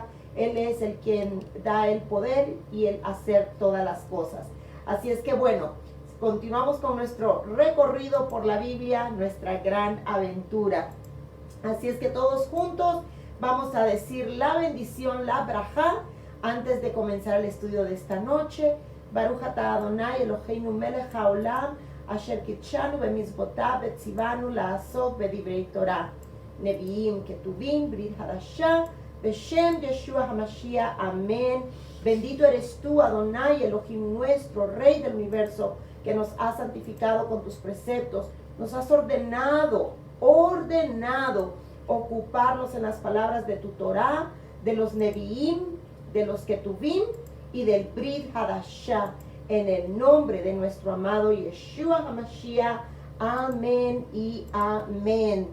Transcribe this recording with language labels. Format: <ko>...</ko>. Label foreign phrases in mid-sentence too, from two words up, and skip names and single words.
<es>Él es el quien da el poder y el hacer todas las cosas. Así es que bueno, continuamos con nuestro recorrido por la Biblia, nuestra gran aventura. Así es que todos juntos vamos a decir la bendición, la brajá, antes de comenzar el estudio de esta noche.</es> <he>ברוך אתה אדוני אלוהינו מלך העולם, אשר קידשנו במצוותיו וציוונו לעשות בדברי תורה, נביאים כתובים, ברית חדשה, בשם ישוע המשיח,</he> <es>amén. Bendito eres tú, Adonai, Elohim nuestro, Rey del universo, que nos has santificado con tus preceptos, nos has ordenado ocuparnos en las palabras de tu Torah, de los Neviim, de los Ketuvim y del Brit Hadashah, en el nombre de nuestro amado Yeshua HaMashiach, amén y amén.</es>